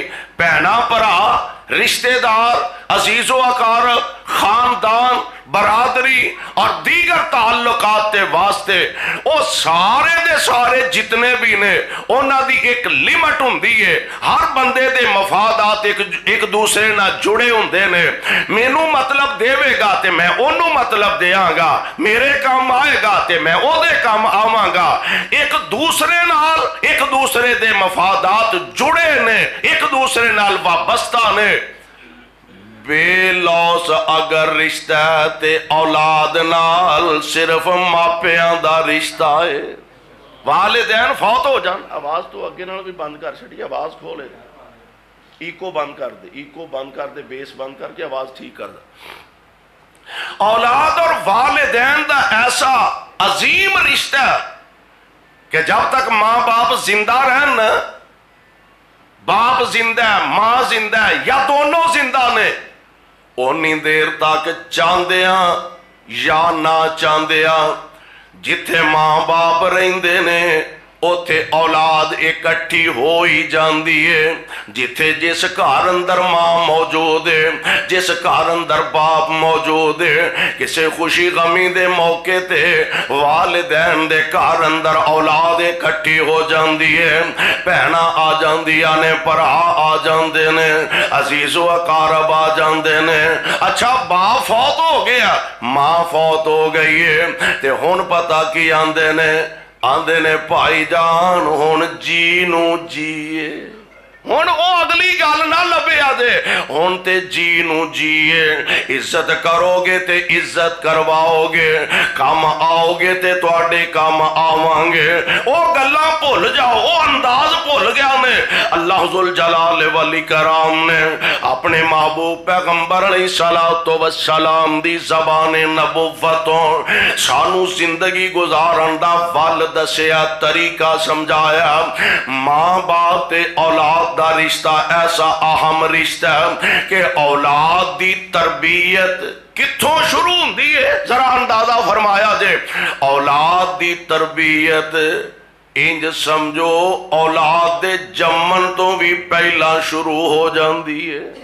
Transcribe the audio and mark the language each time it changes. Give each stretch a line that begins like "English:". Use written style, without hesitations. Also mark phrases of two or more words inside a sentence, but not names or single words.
Punjabi: بہنا برا، رشتہ دار، عزیز و اقارب، خاندان، برادری اور دیگر تعلقات کے واسطے وہ سارے دے سارے جتنے بھی نے انہاں دی ایک لیمٹ ہوندی ہے۔ ہر بندے دے مفادات ایک دوسرے نہ جڑے ہوندے نے، مینوں مطلب دیوے گا تے میں اونوں مطلب دیاں گا، میرے کام آئے گا تے میں او دے کام آواں گا۔ ایک دوسرے نال ایک دوسرے دے مفادات جڑے نے، ایک دوسرے نال وابستہ نے۔ بے لوس اگر رشتہ ہے تے اولاد نال صرف ماپیاں دا رشتہ ہے۔ والدین فوت ہو جان، آواز تو اگے نال بھی بند کر چھڑی، آواز کھولے، ایکو بند کر دے، ایکو بند کر دے، بیس بند کر کے آواز ٹھیک کر دے۔ اولاد اور والدین دا ایسا عظیم رشتہ ہے کہ جب تک ماں باپ زندہ رہن، باپ زندہ ہے ماں زندہ ہے یا دونوں زندہ نے، اونی دیر تک چاندیاں یا نہ چاندیاں جتھے ماں باپ رہندے نے اوتھے اولاد اکٹھی ہو ہی جاندی ہے۔ جتھے جس گھر اندر ماں موجود ہے، جس گھر اندر باپ موجود ہے، کسے خوشی غمی دے موقع تے والدین دے گھر اندر اولاد اکٹھی ہو جاندی ہے، بہنا آ جاندیاں نے، پرا آ جاندے نے، عزیز و اقارب آ جاندے نے۔ اچھا باپ فوت ہو گیا، ماں فوت ہو گئی ہے تے ہن پتہ کی آندے نے آندے نے بھائی جان ہن جی نو جیے ہن او اگلی گل نہ لبے آدے ہن تے جی نو جیے عزت کرو گے تے عزت کرواؤ گے کام آؤ گے تے تواڈے کام آواں گے او گلاں بھول جاؤ او انداز بھول گیا نے اللہ
Arabic: ذوالجلال والاکرام
Punjabi: نے اپنے محبوب پیغمبر
Arabic: علیہ الصلوۃ والسلام
Punjabi: دی زبان نبوتوں سانو زندگی گزارن دا ول دسیا طریقہ سمجھایا ماں باپ تے اولاد دا رشتہ ایسا اہم رشتہ ہے کہ اولاد دی تربیت کتھوں شروع ہوندی ہے ذرا اندازہ فرمایا جے اولاد دی تربیت انج سمجھو اولاد دے جمن تو بھی پہلا شروع ہو جاندی ہے